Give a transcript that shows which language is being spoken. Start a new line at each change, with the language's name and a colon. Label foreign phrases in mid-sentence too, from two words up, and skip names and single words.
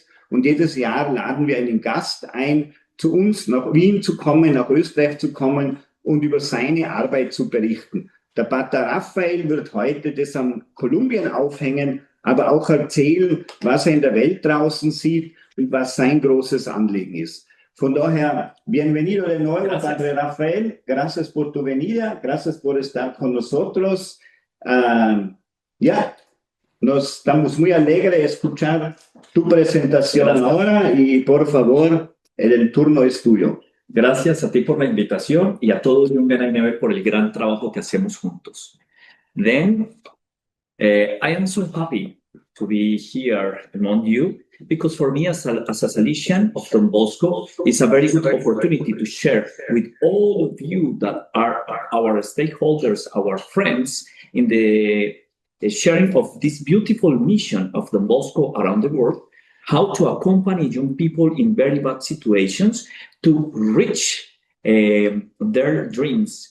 German: Und jedes Jahr laden wir einen Gast ein, zu uns nach Wien zu kommen, nach Österreich zu kommen und über seine Arbeit zu berichten. Der Pater Rafael wird heute das am Kolumbien aufhängen, aber auch erzählen, was er in der Welt draußen sieht und was sein großes Anliegen ist. Von daher,
Spanish: bienvenido de nuevo, Padre Rafael. Gracias por tu venida. Gracias por estar con nosotros. Estamos muy alegres de escuchar tu presentación ahora y por favor, el turno es tuyo. Gracias a ti por la invitación y a todos de UNB por el gran trabajo que hacemos juntos.
English: Then, I am so happy to be here among you because for me as a Salesian of Don Bosco, it's a very good opportunity to share with all of you that are our stakeholders, our friends in the sharing of this beautiful mission of Don Bosco around the world, how to accompany young people in very bad situations to reach their dreams.